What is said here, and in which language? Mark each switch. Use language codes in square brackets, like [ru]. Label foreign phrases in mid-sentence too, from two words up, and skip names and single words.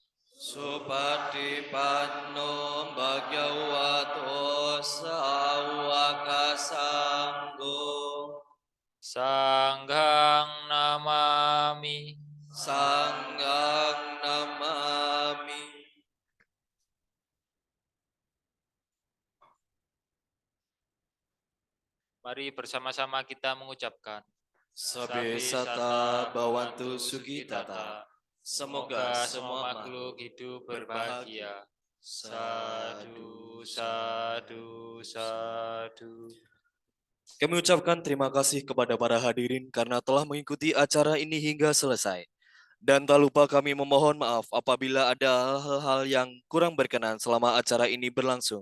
[pi] Supatipanno bhagavato sawaka sangho. Sanghang namami. Sanghang namami. [id] Mari bersama-sama kita mengucapkan. [pi] Sabe sata bawantu sugitata. [id] Semoga semua makhluk hidup berbahagia. [pi] Sadu, sadu, sadu. [id] Kami ucapkan terima kasih kepada para hadirin karena telah mengikuti acara ini hingga selesai. Dan tak lupa kami memohon maaf apabila ada hal-hal yang kurang berkenan selama acara ini berlangsung.